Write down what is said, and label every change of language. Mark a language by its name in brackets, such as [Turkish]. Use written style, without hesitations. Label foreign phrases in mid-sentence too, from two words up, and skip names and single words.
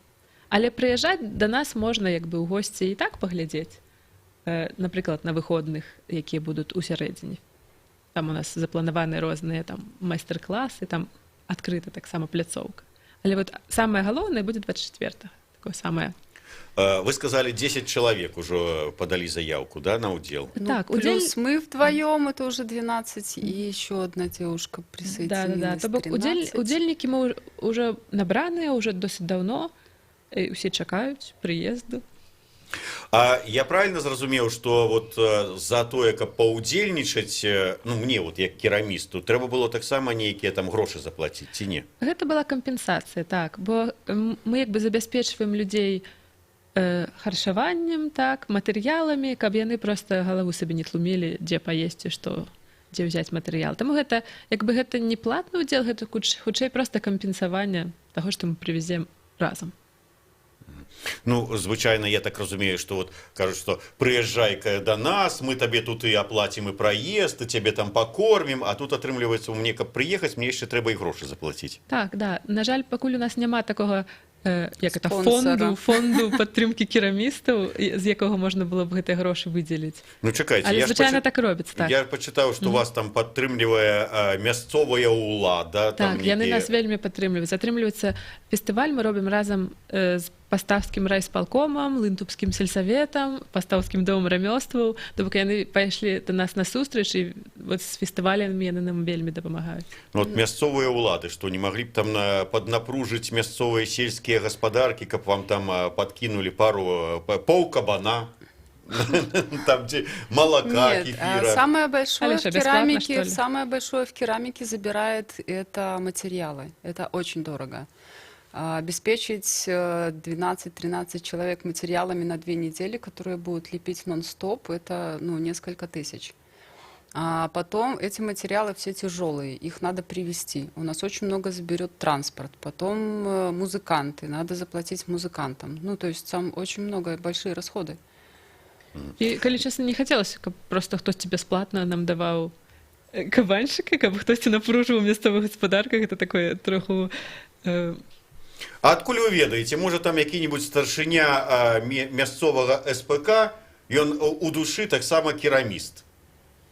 [Belarusian] Але прыязджаць да нас можна як бы ў госці і так паглядзець. Напрыклад, на выходных, якія будуць у сярэдзіне. Там у нас запланаваны розныя там майстар-класы, там адкрыта таксама пляцоўка. Але вот самае галоўнае будзе 24-го. Такое самае. [Russian] Вы сказали, 10 человек уже подали заявку, да, на удел? Ну, [Belarusian] так, [Russian] плюс мы вдвоем, это уже 12, и еще одна девушка присоединилась. Да. [Belarusian] То бок удзельнікі мы уже набраныя, уже досыць даўно, усе чакаюць прыезду. А я правильно зразумеў, што вот за тое, каб паўдзельнічаць, ну, мне вот як керамісту, трэба было таксама нейкія там грошы заплаціць, ці не? Гэта была кампенсацыя, так, бо мы як бы забяспечваем людзей харчаваннем, так, матэрыяламі, каб яны проста галаву сабе не тлумілі, дзе паесці, што, дзе ўзяць матэрыял. Таму гэта, як бы гэта не платны ўдзел, гэта хутчэй проста кампенсаванне таго, што мы прывезем разам. Ну, звычайно, я так разумею, [Russian] что вот кажут, что приезжай-ка до нас, мы тебе тут и оплатим и проезд, и тебе там покормим, [Belarusian] а тут атрымліваецца, мне каб приехать, мне еще трэба и гроши заплатить. Так, [Russian] да. [Belarusian] На жаль, пакуль у нас няма такого як это, фонду падтрымкі керамістаў, з якого можна было б гэтыя грошы выдзеліць. Ну, чакайце, але звычайна так робіцца, так. Я пачытаў, што вас там падтрымлівае мясцовая ўлада. Так, яны нас вельмі падтрымліваюць. Атрымліваецца фестываль мы робім разам з пастаўскім райсполкомам, лынтупскім сельсаветам, пастаўскім домам рамёстваў. То бок яны пайшлі да нас на сустрэч, і вот з фестывалямі яны нам вельмі дапамагаюць. Ну, от мясцовыя ўлады, што не маглі б там паднапружыць мясцовыя сельскія гаспадаркі, каб вам там [Russian] подкинули пол кабана, там где молока, кефира. Самое большое в керамике забирает это материалы. Это очень дорого. Обеспечить 12-13 человек материалами на 2 недели, которые будут лепить нон-стоп, это несколько тысяч. А потом эти материалы все тяжелые, их надо привезти. У нас очень много заберет транспорт. Потом музыканты, надо заплатить музыкантам. Ну, то есть там очень много, большие расходы. И, калі честно, не хотелось, [Belarusian] каб просто хтосьці бясплатна нам даваў кабанчыка, каб хтосьці напружваў у мясцовых гаспадарках, это такое троху... А адкуль вы ведаеце, можа там які-небудзь старшыня мясцовага СПК, ён у душы таксама кераміст?